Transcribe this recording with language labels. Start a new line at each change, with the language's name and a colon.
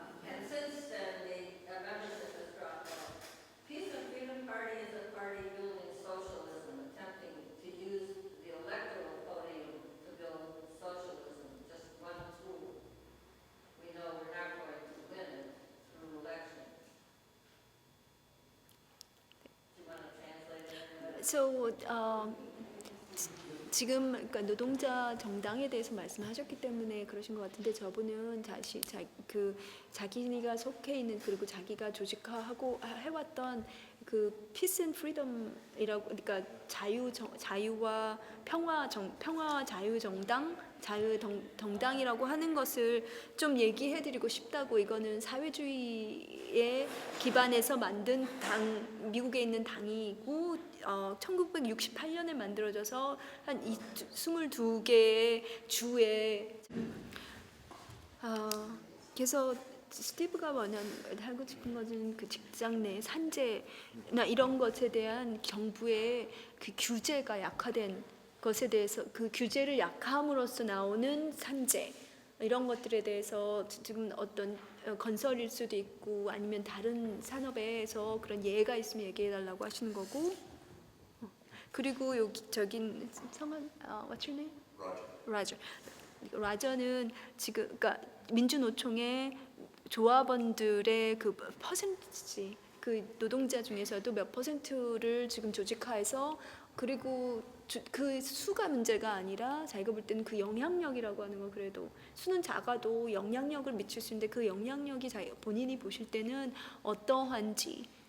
English: And since then, the membership has dropped off. Peace and Freedom Party is a party building socialism, attempting to use the electoral podium to build socialism, just one tool. We know we're not going to win it through election. Do you want to translate that?
Korean: So 지금 그러니까 노동자 정당에 대해서 말씀하셨기 때문에 그러신 것 같은데 저분은 자기가 속해 있는 그리고 자기가 조직화하고 해왔던 그 Peace and Freedom이라고 그러니까 자유와 평화 자유정당이라고 하는 것을 좀 얘기해드리고 싶다고. 이거는 사회주의에 기반해서 만든 미국에 있는 당이고 1968년에 만들어져서 한 22개의 주에 그래서 스티브가 하고 싶은 것은 그 직장 내 산재나 이런 것에 대한 정부의 그 규제가 약화된 것에 대해서 그 규제를 약함으로써 나오는 산재 이런 것들에 대해서 지금 어떤 건설일 수도 있고 아니면 다른 산업에서 그런 예가 있으면 얘기해달라고 하시는 거고. 그리고 저긴 성은
English: what's your name? Roger.
Korean: Roger는 지금 그러니까 민주노총의 조합원들의 그 퍼센티지 그 노동자 중에서도 몇 퍼센트를 지금 조직화해서 그리고 그 수가 문제가 아니라 자기가 볼 때는 그 영향력이라고 하는 건 그래도 수는 작아도 영향력을 미칠 수 있는데 그 영향력이 본인이 보실 때는 어떠한지.